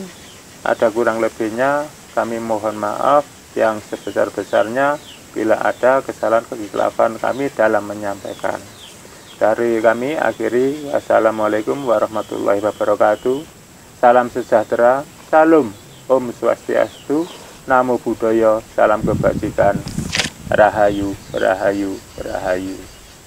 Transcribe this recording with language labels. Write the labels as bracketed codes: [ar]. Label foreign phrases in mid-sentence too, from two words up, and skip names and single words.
[id] Ada kurang lebihnya kami mohon maaf yang sebesar-besarnya bila ada kesalahan kekhilapan kami dalam menyampaikan. Dari kami akhiri, [ar] والسلام عليكم ورحمة الله وبركاته. [id] Salam sejahtera, salam, [ban] Om Swastiastu, [pi] Namo Buddhaya, [id] salam kebajikan, Rahayu, Rahayu, Rahayu.